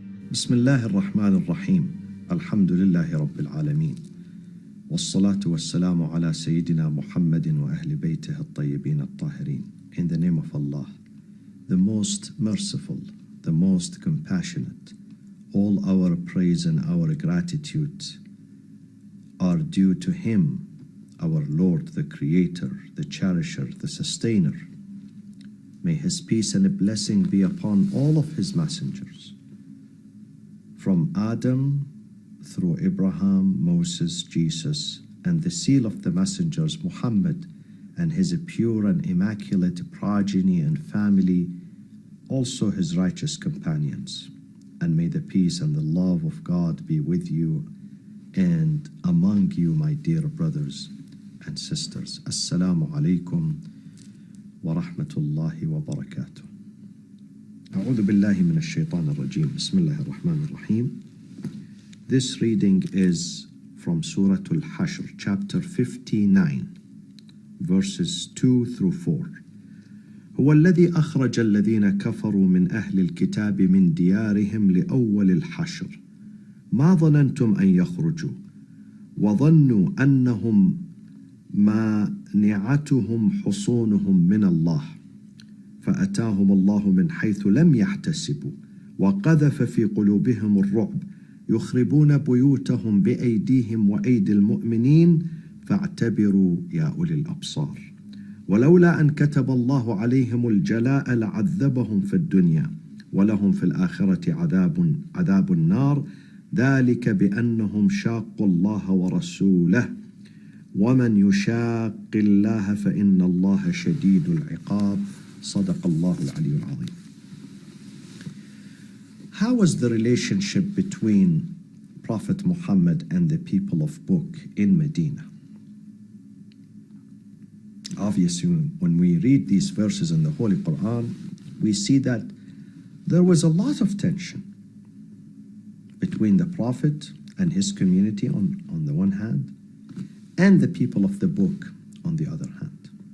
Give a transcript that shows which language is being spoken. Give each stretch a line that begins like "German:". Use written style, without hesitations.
Arabic: بسم الله الرحمن الرحيم الحمد لله رب العالمين والصلاة والسلام على سيدنا محمد وأهل بيته الطيبين الطاهرين.
English: In the name of Allah, the most merciful, the most compassionate, all our praise and our gratitude are due to Him, our Lord, the Creator, the Cherisher, the Sustainer. May His peace and blessing be upon all of His messengers, from Adam through Abraham, Moses, Jesus, and the seal of the messengers, Muhammad, and his pure and immaculate progeny and family, also his righteous companions. And may the peace and the love of God be with you and among you, my dear brothers and sisters.
Arabic: Assalamu alaikum wa rahmatullahi wa barakatuh. أعوذ بالله من الشيطان الرجيم. بسم الله الرحمن الرحيم.
English: This reading is from Surah Al-Hashr, chapter 59, verses 2 through 4.
Arabic: هو الذي أخرج الذين كفروا من أهل الكتاب من ديارهم لأول الحشر ما ظننتم أن يخرجوا وظنوا أنهم مانعتهم حصونهم من الله فأتاهم الله من حيث لم يحتسبوا وقذف في قلوبهم الرعب يخربون بيوتهم بأيديهم وأيدي المؤمنين فاعتبروا يا أولي الأبصار ولولا أن كتب الله عليهم الجلاء لعذبهم في الدنيا ولهم في الآخرة عذاب النار ذلك بأنهم شاقوا الله ورسوله ومن يشاق الله فإن الله شديد العقاب صدق الله العلي العظيم.
English: How was the relationship between Prophet Muhammad and the people of Book in Medina? Obviously, when we read these verses in the Holy Quran, we see that there was a lot of tension between the Prophet and his community on the one hand, and the people of the Book on the other hand.